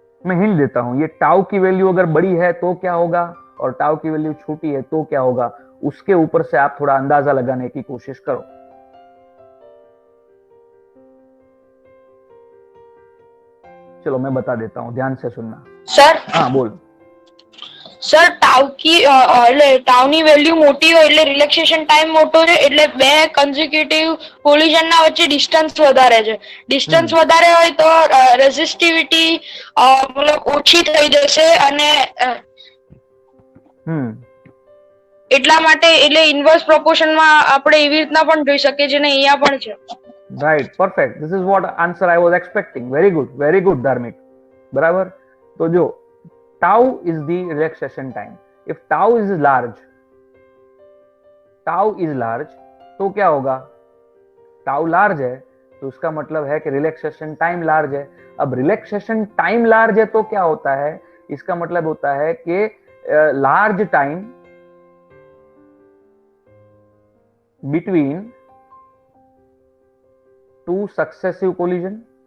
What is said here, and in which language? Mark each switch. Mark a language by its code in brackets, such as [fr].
[hi] मैं हिंट देता हूं, ये टाउ की वैल्यू अगर बड़ी है तो क्या होगा और टाउ की वैल्यू छोटी है तो क्या होगा, उसके ऊपर से आप थोड़ा अंदाजा लगाने की कोशिश करो. चलो मैं बता देता हूं, ध्यान से सुनना. [en] sir [hi] हाँ बोल. [gu] સર ટાઉની વેલ્યુ મોટી હોય એટલે રિલેક્સેશન ટાઈમ મોટો છે, એટલે બે કન્ઝિક્યુટિવ કોલિઝન ના વચ્ચે ડિસ્ટન્સ વધારે છે. ડિસ્ટન્સ વધારે હોય તો રેઝિસ્ટિવિટી મતલબ ઓછી થઈ જશે અને એટલા માટે એટલે ઇન્વર્સ પ્રોપોર્શન માં આપણે એવી રીતના પણ જોઈ શકીએ છીએ ને અહીંયા પણ છે. [en] Right, perfect. This is what answer I was expecting. Very good, Dharmik. [hi] बराबर. तो जो [en] tau is the relaxation time. If tau is large, [hi] तो क्या होगा? tau large है तो उसका मतलब है कि रिलैक्सेशन टाइम लार्ज है. अब रिलैक्सेशन टाइम लार्ज है तो क्या होता है, इसका मतलब होता है कि large time between two successive collision.